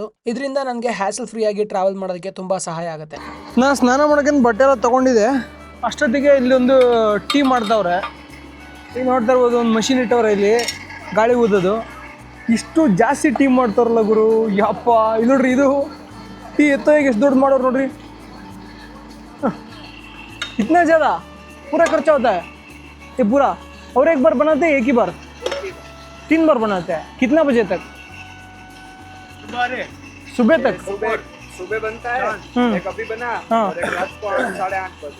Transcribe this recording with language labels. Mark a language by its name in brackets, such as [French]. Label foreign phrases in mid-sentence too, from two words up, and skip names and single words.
[Kannada] ಇದರಿಂದ ನನಗೆ [English] hassle free [Kannada] ಆಗಿ ಟ್ರಾವೆಲ್ ಮಾಡೋದಕ್ಕೆ ತುಂಬ ಸಹಾಯ ಆಗುತ್ತೆ. ನಾನು ಸ್ನಾನ ಮಾಡೋಕ್ಕೇನು ಬಟ್ಟೆ ಎಲ್ಲ ತೊಗೊಂಡಿದ್ದೆ. ಅಷ್ಟೊತ್ತಿಗೆ ಇಲ್ಲೊಂದು ಟೀ ಮಾಡ್ತಾವ್ರೆ. ಈಗ ನೋಡ್ತಾ ಇರ್ಬೋದು, ಒಂದು ಮಷಿನ್ ಇಟ್ಟವ್ರೆ ಇಲ್ಲಿ ಗಾಳಿ ಊದೋದು. ಇಷ್ಟು ಜಾಸ್ತಿ ಟೀ ಮಾಡ್ತಾರಲ್ಲ ಗುರು, ಯಪ್ಪ. ಇದು ನೋಡ್ರಿ, ಇದು ಟೀ ಎತ್ತೋಗಿ ಎಷ್ಟು ದೊಡ್ಡ ಮಾಡೋರು ನೋಡ್ರಿ. [Hindi] इतना ज़्यादा पूरा खर्चा होता है ये पूरा? और एक बार बनाते हैं, एक ही बार 3 बार बनाते हैं? कितना बजे तक? सुबह तक? सुबह बनता है, एक अभी बना और एक रात को 8:30 बजे।